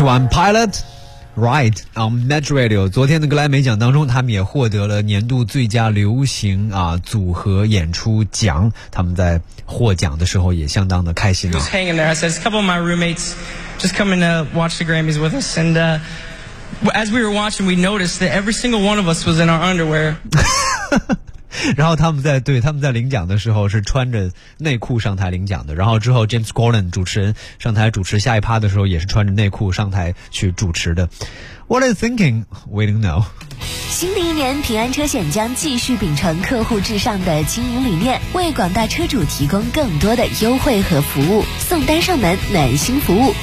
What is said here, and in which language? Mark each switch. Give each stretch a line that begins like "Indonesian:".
Chinese: Pilot Ride on Metro Radio， 昨天的格莱美奖当中，他们也获得了年度最佳流行啊组合演出奖。他们在获奖的时候也相当的开心啊。
English: Just hanging there, I said. A couple of my roommates just coming to watch the Grammys with us, and as we were watching, we noticed that every single one of us was in our underwear.
Chinese: 然后他们在领奖的时候是穿着内裤上台领奖的，然后之后 James Corden 主持人上台主持下一趴的时候也是穿着内裤上台去主持的。
English: What are you thinking? We don't know.
Chinese: 新的一年，平安车险将继续秉承客户至上的经营理念，为广大车主提供更多的优惠和服务，送单上门，暖心服务。